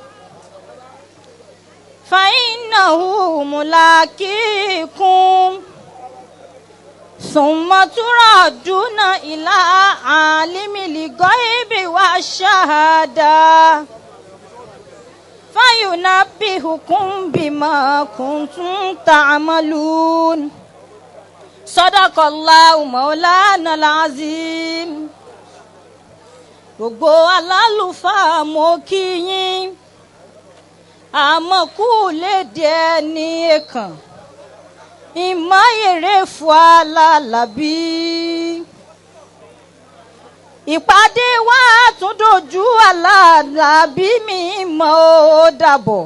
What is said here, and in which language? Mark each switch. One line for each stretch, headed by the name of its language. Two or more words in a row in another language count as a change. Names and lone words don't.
Arabic: فإنه ملاقيكم ثم تردون إلى عالم الغيب والشهادة فينبئكم بما كنتم تعملون صدق الله مولانا العظيم.
Yoruba: Gbogbo alálùfáà mo kí yín, àmọ̀kú lédè ẹni ẹ̀kan, ìmọ̀yèrè fún alálàbí. Ìpàdé wa tún dojú alálàbí mi mọ́ ó dàbọ̀.